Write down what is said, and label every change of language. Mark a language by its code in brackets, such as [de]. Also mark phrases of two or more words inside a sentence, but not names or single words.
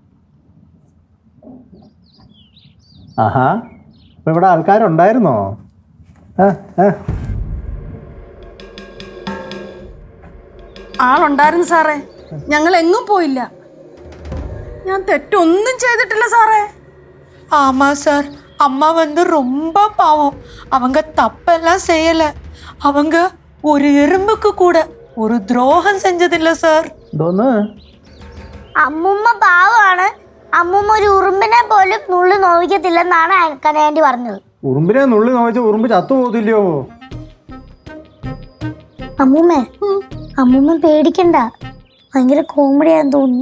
[ml] ആഹാ, ഇപ്പൊ ഇവിടെ ആൾക്കാരുണ്ടായിരുന്നോ? ആ, ആ. ആളുണ്ടായിരുന്നു സാറേ, ഞങ്ങൾ എങ്ങും പോയില്ല. ഞാൻ തെറ്റൊന്നും ചെയ്തിട്ടില്ല സാറേ. [ta] ஆமா சார், அம்மா வந்து ரொம்ப பாவம். அவங்க தப்பெல்லாம் செய்யல. அவங்க ஒரு எறும்புக்கு கூட ஒரு துரோகம் செஞ்சதில்லை சார். [ml] എന്തോന്ന്? അമ്മുമ്മ പാവമാണ്. അമ്മുമ്മ ഒരു ഉറുമ്പിനെ പോലും നുള്ളി നോവിക്കത്തില്ലെന്നാണ് കനയാൻറ്റി പറഞ്ഞത്. ഉറുമ്പിനെ നുള്ളി നോവിച്ച ഉറുമ്പ് ചത്തു പോകത്തില്ലയോ? അമ്മൂമ്മേ, അമ്മൂമ്മ പേടിക്കണ്ട, ഭയങ്കര കോമഡിയാന്ന് തോന്നുന്നു.